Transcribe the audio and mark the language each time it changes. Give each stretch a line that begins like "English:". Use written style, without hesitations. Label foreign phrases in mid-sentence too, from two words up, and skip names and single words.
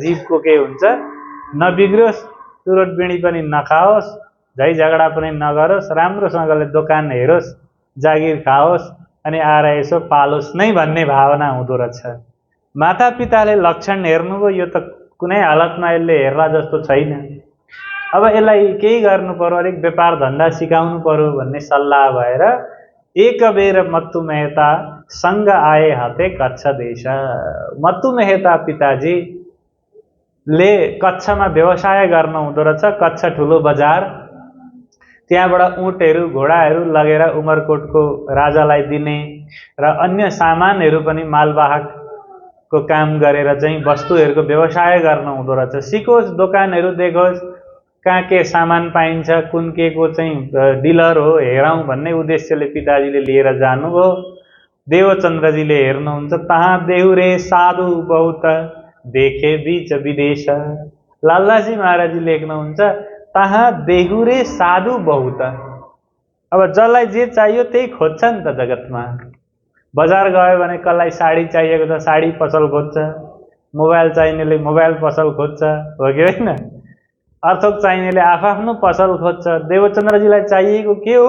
Nepali: जीवको के हुन्छ, नबिग्रियोस्, चुरोट बिँडी पनि नखाओस्, झै झगडा पनि नगरोस्, राम्रोसँगले दोकान हेरोस्, जागिर खाओस्, अनि आएर यसो पालोस् नै भन्ने भावना हुँदो रहेछ। मातापिताले लक्षण हेर्नुभयो, यो त कुनै हालतमा यसले हेर्ला जस्तो छैन, अब यसलाई केही गर्नु पर्यो, अलिक व्यापार धन्दा सिकाउनु पर्यो भन्ने सल्लाह भएर एक बेर मत्तु मेहता सँग आए हते कच्छ देश। मत्तु मेहता पिताजीले कच्छमा व्यवसाय गर्न हुँदो रहेछ। कच्छ ठुलो बजार, त्यहाँबाट ऊँटहरू घोडाहरू लगेर उमरकोटको राजालाई दिने र अन्य सामानहरू पनि मालवाहकको काम गरेर चाहिँ वस्तुहरूको व्यवसाय गर्न हुँदो रहेछ। सिकोस्, दोकानहरू देखोस्, कहाँ के सामान पाइन्छ, कुन के को चाहिँ डिलर हो हेरौँ भन्ने उद्देश्यले पिताजीले लिएर जानुभयो। देवचन्द्रजीले हेर्नुहुन्छ,
Hindi: तहाँ देहुरे साधु बहुत देखे बीच विदेश।
Nepali: लालाजी महाराजी लेख्नुहुन्छ,
Hindi: तहाँ देहुरे साधु बहुत।
Nepali: अब जसलाई जे चाहियो त्यही खोज्छ नि त जगतमा। बजार गयो भने कसलाई साडी चाहिएको छ साडी पसल खोज्छ, मोबाइल चाहिनेले मोबाइल पसल खोज्छ, हो कि होइन? अर्थक चाहिनेले आफ्नो पसल खोज्छ। देवचन्द्रजीलाई चाहिएको के हो?